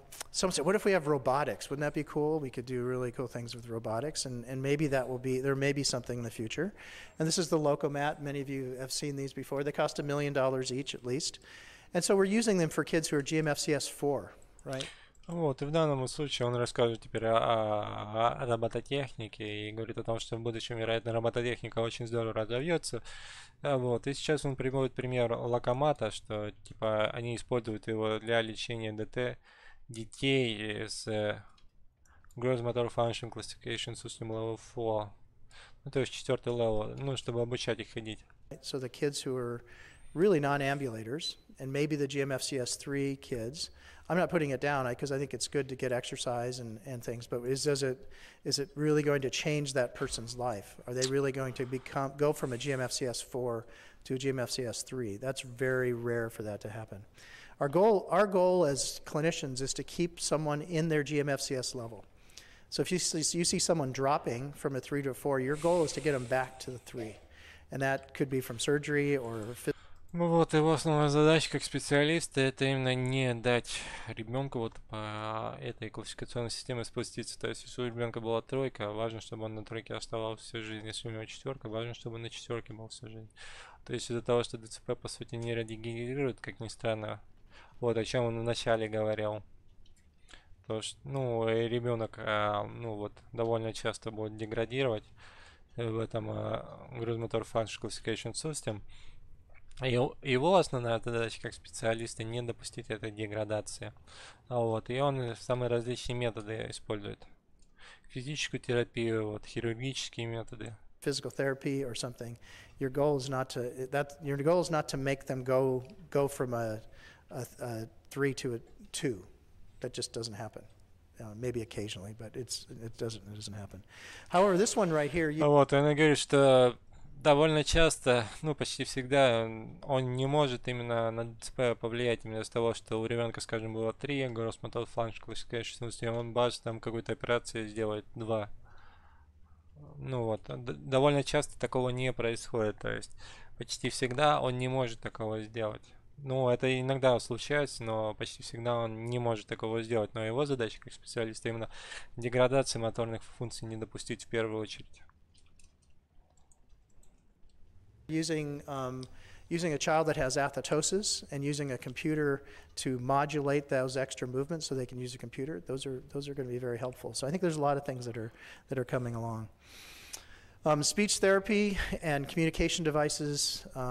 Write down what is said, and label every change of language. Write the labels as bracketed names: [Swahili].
[English] Someone said, what if we have robotics? Wouldn't that be cool? We could do really cool things with robotics, and maybe there may be something in the future. And this is the Locomat. Many of you have seen these before. They cost $1 million each at least. And so we're using them for kids who are GMFCS4, right? [Russian] Вот, и в данном случае он расскажет теперь о робототехнике и говорит о том, что в будущем, вероятно, робототехника очень здорово разовьется. Вот, и сейчас он приводит пример Локомата, что типа они используют его для лечения детей с [English] Gross Motor Function Classification System Level 4. [Russian] Ну, то есть 4-й level, ну, чтобы обучать их ходить. [English] So the kids who are really non-ambulators, and maybe the GMFCS3 kids, I'm not putting it down because I think it's good to get exercise and things, but is it really going to change that person's life? Are they really going to go from a GMFCS4 to a GMFCS3? That's very rare for that to happen. Our goal as clinicians is to keep someone in their GMFCS level. So if you see someone dropping from a 3 to a 4, your goal is to get them back to the 3. And that could be from surgery or [Russian] Ну вот, его основная задача как специалиста это именно не дать ребенку вот по этой классификационной системе спуститься. То есть, если у ребенка была 3, важно, чтобы он на 3 оставался всю жизнь. Если у него 4, важно, чтобы он на 4 был всю жизнь. То есть, из-за того, что ДЦП по сути не радигенерирует, как ни странно, вот о чем он вначале говорил. То, что, ну, ребенок, ну вот, довольно часто будет деградировать в этом Gross Motor Function Classification System. Его основная задача как специалиста не допустить этой деградации. Вот, и он самые различные методы использует. Физическую терапию, вот, хирургические методы. [English] Physical therapy or something. Your goal is not to make them go from a 3 to a 2. That just doesn't happen. Maybe occasionally, but it doesn't happen. However, this one right here. [Russian] Вот, она говорит, что довольно часто, ну почти всегда, он не может именно на ДЦП повлиять именно из того, что у ребенка, скажем, было 3, Gross Motor Function Classification System, он бац, там какую-то операцию сделает 2. Ну вот, довольно часто такого не происходит, то есть почти всегда он не может такого сделать. Ну, это иногда случается, но почти всегда он не может такого сделать. Но его задача как специалиста именно деградации моторных функций не допустить в первую очередь. [English] Using a child that has athetosis and using a computer to modulate those extra movements so they can use a computer, those are going to be very helpful. So I think there's a lot of things that are coming along. Speech therapy and communication devices.